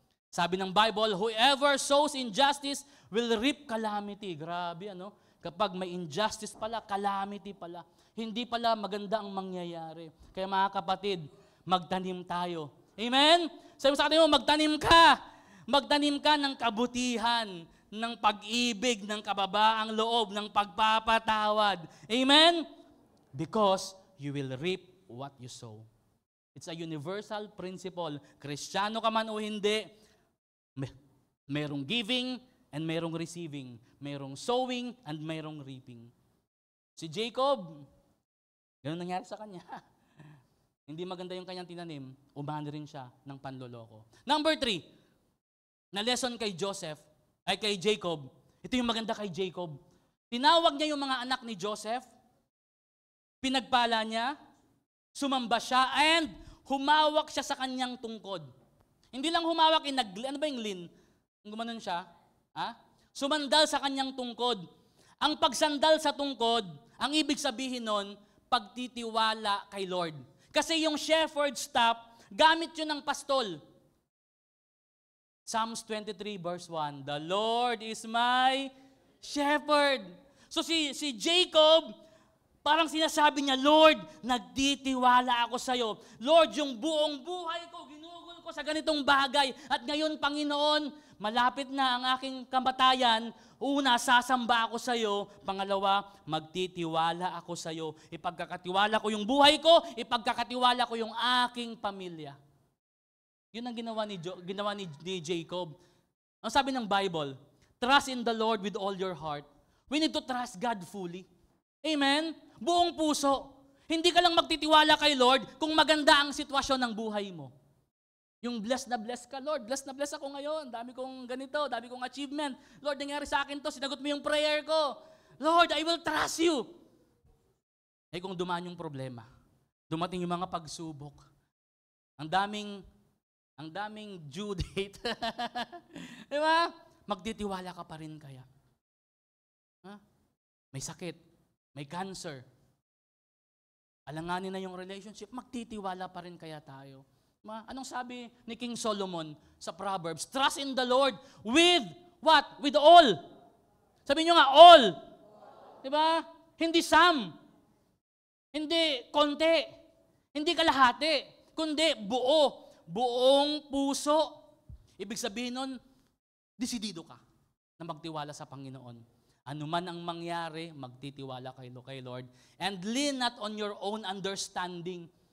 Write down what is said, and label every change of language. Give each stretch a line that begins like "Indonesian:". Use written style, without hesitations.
Filipino: Sabi ng
English: Bible, whoever sows injustice will reap calamity.
Filipino: Grabe, ano? Kapag may injustice pala, calamity pala. Hindi pala maganda ang mangyayari. Kaya mga kapatid, magtanim tayo. Amen? Sabi sa atin mo, magtanim ka. Magtanim ka ng kabutihan, ng pag-ibig, ng kababaang loob, ng pagpapatawad. Amen?
English: Because you will reap what you sow. It's a universal principle.
Filipino: Kristiyano ka man o hindi, mayroong giving and mayroong receiving. Mayroong sowing and mayroong reaping. Si Jacob, ganun nangyari sa kanya. Hindi maganda yung kanyang tinanim, umani rin siya ng panloloko. Number 3, na lesson kay Jacob, ito yung maganda kay Jacob. Tinawag niya yung mga anak ni Joseph, pinagpala niya, sumamba siya, and humawak siya sa kanyang tungkod. Hindi lang humawak, ano ba yung lin? Gumanon siya, sumandal sa kanyang tungkod. Ang pagsandal sa tungkod, ang ibig sabihin nun, pagtitiwala kay Lord. Kasi yung shepherd's staff, gamit yun ng pastol.
English: Psalms 23 verse 1, the Lord is my shepherd.
Filipino: So si Jacob, parang sinasabi niya, Lord, nagtitiwala ako sa iyo. Lord, yung buong buhay ko, ginugol ko sa ganitong bagay. At ngayon, Panginoon, malapit na ang aking kamatayan. Una, sasamba ako sa iyo. Pangalawa, magtitiwala ako sa iyo. Ipagkakatiwala ko yung buhay ko, ipagkakatiwala ko yung aking pamilya. Yun ang ginawa ni Jacob. Ang sabi ng
English: Bible, trust in the Lord with all your heart. We need to trust God fully.
Filipino: Amen? Buong puso. Hindi ka lang magtitiwala kay Lord kung maganda ang sitwasyon ng buhay mo. Yung blessed na blessed ka, Lord. Blessed na blessed ako ngayon. Dami kong ganito, dami kong achievement. Lord, nangyari sa akin to, sinagot mo yung prayer ko.
English: Lord, I will trust you.
Filipino: Eh kung dumaan yung problema, dumating yung mga pagsubok, ang daming due date. Di ba? Magtitiwala ka pa rin kaya. Ha? May sakit, may cancer. Alanganin na yung relationship, magtitiwala pa rin kaya tayo. Anong sabi ni King Solomon sa Proverbs?
English: Trust in the Lord with what? With all.
Filipino: Sabi nyo nga, all. Diba? Hindi some. Hindi konti. Hindi kalahati. Kundi buo. Buong puso. Ibig sabihin nun, desidido ka na magtiwala sa Panginoon. Ano man ang mangyari, magtitiwala kay Lord.
English: And lean not on your own understanding.